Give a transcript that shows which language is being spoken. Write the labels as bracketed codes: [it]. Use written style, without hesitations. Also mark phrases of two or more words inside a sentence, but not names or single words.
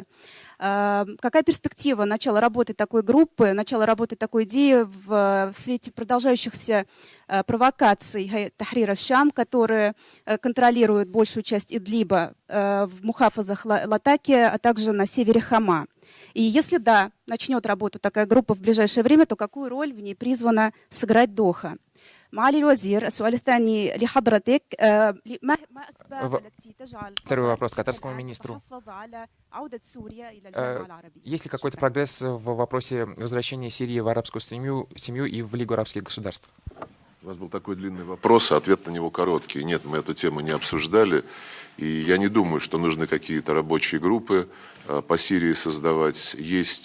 [ru] Какая перспектива начала работы такой группы, начала работы такой идеи в свете продолжающихся провокаций Тахрир аш-Шам, которые контролируют большую часть Идлиба в Мухафазах Латакия, а также на севере Хама? И если да, начнет работу такая группа в ближайшее время, то какую роль в ней призвана сыграть Доха? [ar] معالي الوزير السؤال الثاني لحضرتك ما أسباب التي تجعل [ru] Второй вопрос катарскому министру. Есть ли какой-то прогресс в вопросе возвращения Сирии в арабскую семью и в Лигу арабских государств? У вас был такой длинный вопрос, а ответ на него короткий. Нет, мы эту тему не обсуждали. И я не думаю, что нужны какие-то рабочие группы по Сирии создавать.